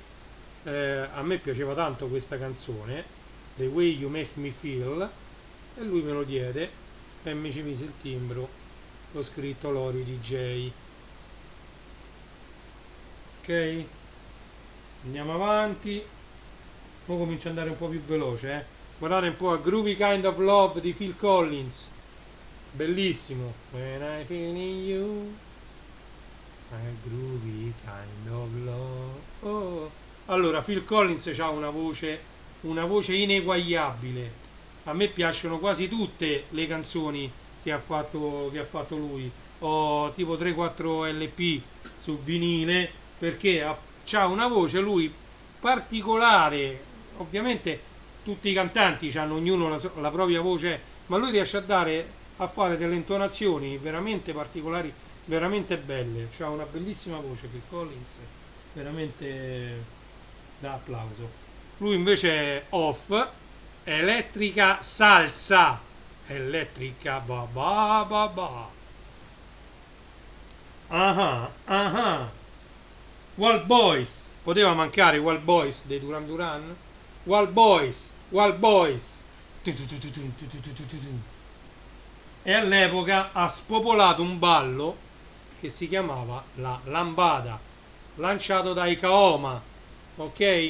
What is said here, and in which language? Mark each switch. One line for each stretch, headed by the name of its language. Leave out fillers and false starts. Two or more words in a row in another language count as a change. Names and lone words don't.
Italian: A me piaceva tanto questa canzone, The Way You Make Me Feel, e lui me lo diede e mi ci mise il timbro, ho scritto Lori DJ. Ok, andiamo avanti, ora comincio ad andare un po' più veloce, Guardate un po' a Groovy Kind of Love di Phil Collins, bellissimo.
English: When I feel in you, a groovy kind of love. Oh.
Italian: Allora, Phil Collins ha una voce ineguagliabile. A me piacciono quasi tutte le canzoni che ha fatto lui. Ho tipo 3-4 LP su vinile perché ha una voce lui particolare. Ovviamente tutti i cantanti hanno ognuno la propria voce, ma lui riesce a fare delle intonazioni veramente particolari, veramente belle. Ha una bellissima voce Phil Collins, veramente da applauso. Lui invece è off, elettrica salsa, elettrica ba ba ba ba. Ah ah. Wild Boys, poteva mancare Wild Boys dei Duran Duran? Wild Boys, Wild Boys. E all'epoca ha spopolato un ballo che si chiamava la lambada, lanciato dai Kaoma, ok?